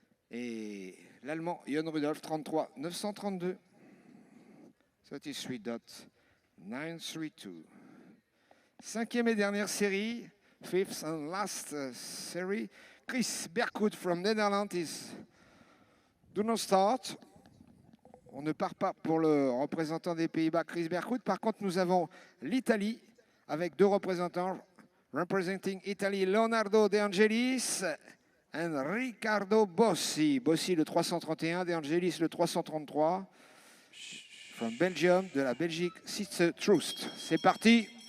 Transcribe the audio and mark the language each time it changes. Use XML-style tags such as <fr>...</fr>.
<fr>Et l'allemand Jon Rudolph, 33.932, 33.932. Cinquième et dernière série,</fr> <en>fifth and last series. Chris Berkhout from Netherlands do not start.</en> <fr>On ne part pas pour le représentant des Pays-Bas, Chris Berkhout. Par contre, nous avons l'Italie avec deux représentants.</fr> <en>Representing Italy, Leonardo De Angelis et Riccardo Bossi.</en> <fr>Bossi le 331, De Angelis le 333.</fr> <en>From Belgium,</en> <fr>de la Belgique, Sitze Troost. C'est parti.</fr>